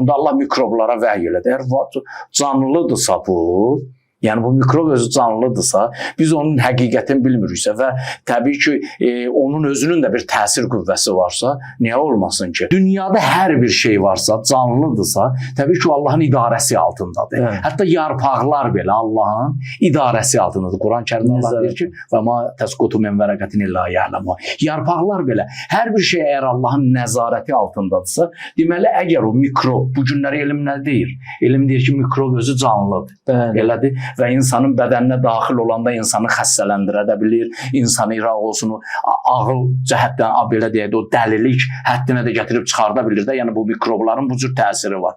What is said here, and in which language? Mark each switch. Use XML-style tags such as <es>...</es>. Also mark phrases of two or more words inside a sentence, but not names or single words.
<az>Onda Allah mikroblara vəhy elədi. Əgər canlıdırsa bu, yəni bu mikrob özü canlıdırsa, biz onun həqiqətini bilmiriksə və təbii ki, onun özünün də bir təsir qüvvəsi varsa, niyə olmasın ki? Dünyada hər bir şey varsa, canlıdırsa, təbii ki, Allahın idarəsi altındadır. Evet. Hətta yarpaqlar belə Allahın idarəsi altındadır. Quran-Kərimdə Allah deyir ki,</az> <ar>وَمَا تَسْقُطُ مِنْ وَرَقَةٍ إِلَّا يَعْلَمُ.</ar> <az>Yarpaqlar belə hər bir şey əgər Allahın nəzarəti altındadırsa, deməli əgər o mikrob, bu günləri elm nə deyir? Elm deyir ki, mikrob özü canlıdır. Elədir. Və insanın bədəninə daxil olanda insanı xəstələndirə də bilir, insanı iraq olsun, ağıl cəhətdən, belə deyək, o dəlilik həddinə də gətirib çıxarda bilir də, yəni bu mikrobların bu cür təsiri var.</az>